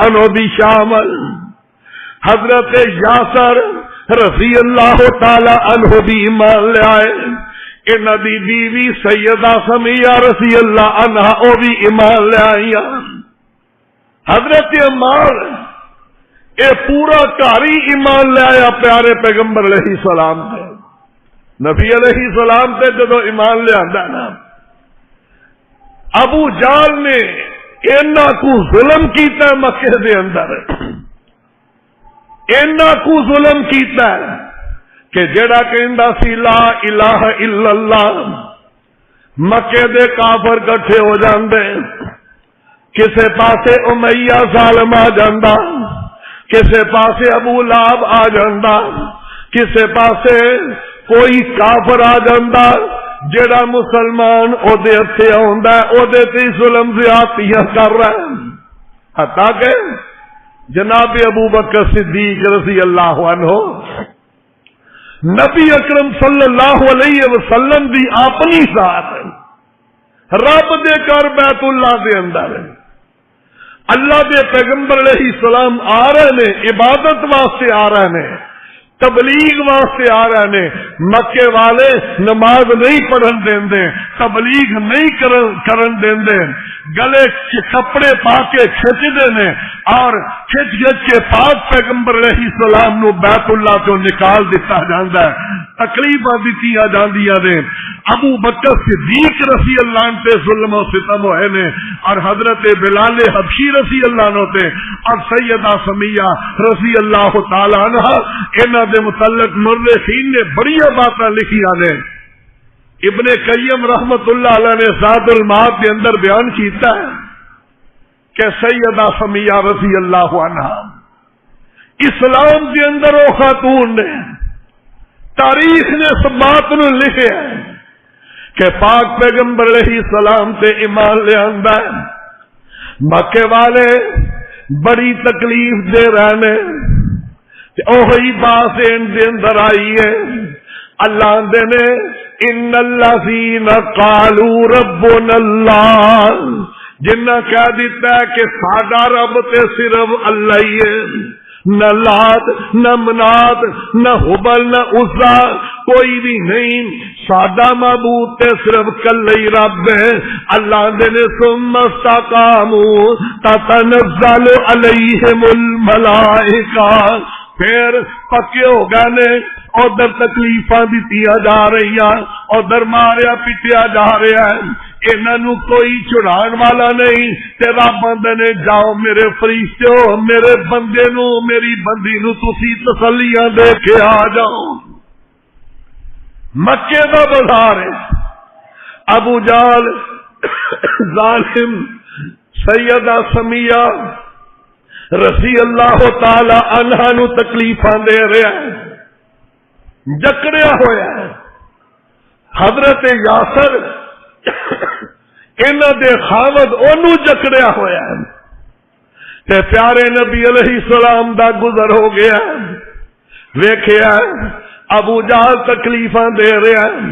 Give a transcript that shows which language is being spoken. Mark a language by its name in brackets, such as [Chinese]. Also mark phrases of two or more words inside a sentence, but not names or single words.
[Punjabi] عنہ بھی شامل حضرت یاسر رضی اللہ تعالی عنہ بھی ایمان لے آئے انہ دی بیوی سیدہ سمیہ رضی اللہ عنہ او بھی ایمان لے آئی حضرت عمار اے پورا کاری ایمان لے آیا پیارے پیغمبر علیہ السلام تے نبی علیہ السلام تے جدو ایمان لے آندا نا ابو جال نے اینا کو ظلم کیتا ہے مکے دے اندر اینا کو ظلم کیتا ہے کہ جڑا کہندا سی [Arabic] لا الہ الا اللہ [Punjabi] مکے دے کافر کٹھے ہو جاندے کسے پاسے امیہ ظالم آ جاندا کسے پاسے ابو لہب آ جاندا کسے پاسے کوئی کافر آ جاندا جڑا مسلمان او دے ہتھے آوندا او دے تے ظلم زیادتیاں کر رہا ہے حتیٰ کہ جناب ابو بکر صدیق رضی اللہ عنہ نبی اکرم صلی اللہ علیہ وسلم دی اپنی ذات رب دے کر بیت اللہ دے اندر اللہ دے پیغمبر علیہ السلام آ رہے نے عبادت واسطے آ رہے نے تبلیغ واسطے آ رہے نے مکے والے نماز نہیں پڑھن دیندے تبلیغ نہیں کرن دیندے گلے کپڑے پا کے کھچ دینے اور کھچ کے پاک پیغمبر علیہ السلام نو بیت اللہ تو نکال دیتا جاندا ہے تکلیفاں دتیاں جاندیاں نے ابو بکر صدیق رضی اللہ عنہ تے ظلم و ستم ہوئے نے اور حضرت بلال حبشی رضی اللہ عنہ تے اور سیدہ سمیہ رضی اللہ تعالی عنہ انہاں دے متعلق مورخین نے بڑی باتاں لکھیاں نے ابن قیم رحمت اللہ علیہ نے زاد المعاد کے اندر بیان کیتا ہے کہ سیدہ سمیہ رضی اللہ عنہ اسلام کے اندر وہ خاتون نے تاریخ نے اس بات نو لکھے ہے کہ پاک پیغمبر علیہ السلام تے ایمان لے آندا ہے مکے والے بڑی تکلیف دے رہے اوہی بات ان دے اندر آئی ہے اللہ دے نے [Arabic] ان الذین قالوا ربنا [Punjabi] اللہ جنہ کہہ دیتا ہے کہ ساڈا رب تے صرف اللہ ہی ہے نہ لات نہ منات نہ حبل نہ عزا کوئی بھی نہیں. ساڈا معبود تے صرف کلے ہی رب ہے. اللہ نے [Arabic] ثم استقاموا تتنزل علیہم الملائکہ [Punjabi] پھر پکے ہو گئے نے. ادھر تکلیفاں دتیاں جا رہی ہیں, ادھر ماریا پیٹیا جا رہا ہے. انہوں کوئی چھڑان والا نہیں. تے رب آندے نے جاؤ میرے فرشتو میرے بندے نو میری بندی نو تسی تسلیاں دے کے آ جاؤ. مکے دا بازار ہے. ابو جہل ظالم سیدہ سمیہ رضی اللہ تعالی عنہا نو تکلیفاں دے رہا ہے, جکڑیا ہوا ہے. حضرت یاسر انہاں دے خاوند اونوں جکڑیا ہوا ہے. تے پیارے نبی علیہ السلام دا گزر ہو گیا. ویکھیا ابو جہل تکلیفاں دے رہا ہے.